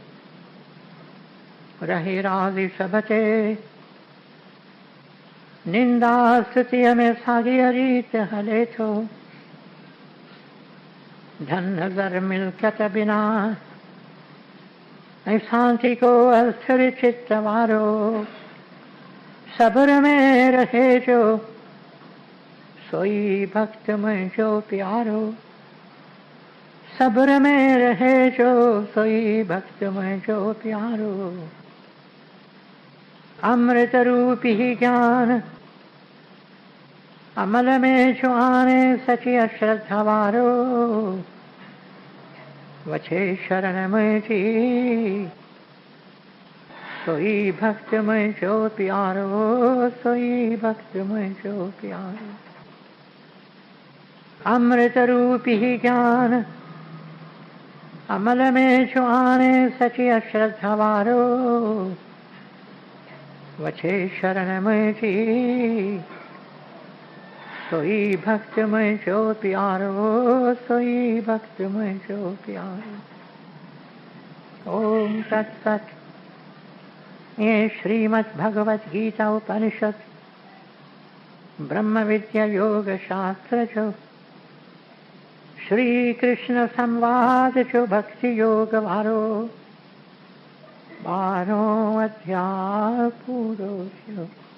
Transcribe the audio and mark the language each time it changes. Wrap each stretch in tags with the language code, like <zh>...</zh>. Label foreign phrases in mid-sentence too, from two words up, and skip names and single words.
<sd>रहे राज़ी सभ ते निंदा स्तुतिअ में साॻीअ रीत हले थो धन दर मिल्कत बिना ऐं शांति को अस्थिर चित्त वारो सब्र में रहे जो सोई भक्त मुंहिंजो प्यारो सब्र में रहे जो सोई भक्त मुंहिंजो प्यारो अमृत रूपी ज्ञान अमल में जो आने सची अश्रद्धा वारो वछे शरण मुंहिंजी सोई भक्त मुंहिंजो प्यारो सोई भक्त मुंहिंजो प्यारो अमृत रूपी ज्ञान अमल में जो आने सची अश्रद्धा वारो वछे शरण मुंहिंजी सोई भक्त मुंहिंजो प्यारो सोई भक्त मुंहिंजो प्यारो</sd> <sa>ओम तत्सत।</sa> <sd>ये श्रीमद् भगवत गीता उपनिषद ब्रह्म विद्या योग शास्त्र जो श्री कृष्ण संवाद जो भक्ति योग वारो 12 अध्याय पूरो थियो।</sd>